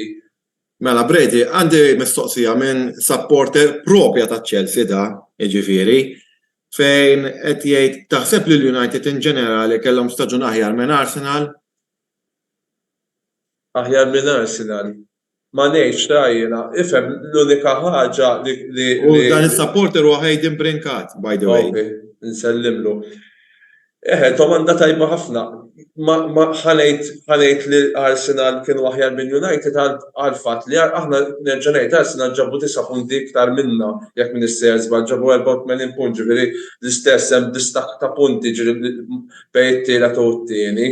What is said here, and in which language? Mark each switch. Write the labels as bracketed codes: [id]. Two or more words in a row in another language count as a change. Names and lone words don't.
[mt] Mela Brady, għandi mistoqsija minn supporter propja ta' Chelsea da, jiġifieri, fejn qed jgħid taħseb li l-United in ġenerali kellhom staġun aħjar minn Arsenal? Aħjar minn Arsenal. Ma ngħidx jiena, ifhem l-unika ħaġa li U dan is-supporter huwa Hayden Brinkat, [en] by the way. [mt] Nsellimlu. Domanda tajba ħafna. Ma ħanejt li Arsenal kienu aħjar minn United għal fatt li aħna nerġa' ngħid Arsenal ġabu 9 punti iktar minna jekk minn is-sejers ġabu 84 punt ġifieri l-istess hemm distakk ta' punti bejn it-tielet u t-tieni.